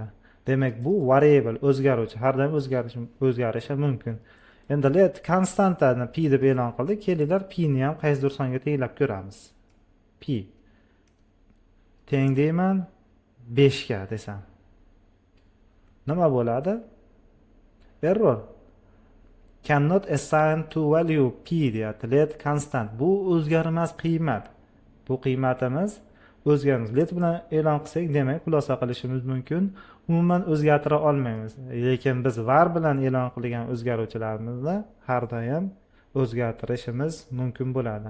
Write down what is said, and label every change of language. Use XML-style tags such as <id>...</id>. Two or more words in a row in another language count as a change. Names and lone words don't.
<uz>Demak, bu variable o'zgaruvchi, har doim o'zgarishi mumkin. Endi let konstantani p deb e'lon qildik. Kelinglar p ni ham qaysidir songa tenglab ko'ramiz. P teng deyman 5 ga desam. Nima bo'ladi? Error.</uz> <en>Cannot assign to value p deyapti. Let constant.</en> <uz>Bu o'zgarmas qiymat. Bu qiymatimiz o'zgarmas. Let bilan e'lon qilsak, demak, xulosa qilishimiz mumkin. Umuman o'zgartira olmaymiz. Lekin biz var bilan e'lon qilgan o'zgaruvchilarimizni har doim o'zgartirishimiz mumkin bo'ladi.</uz>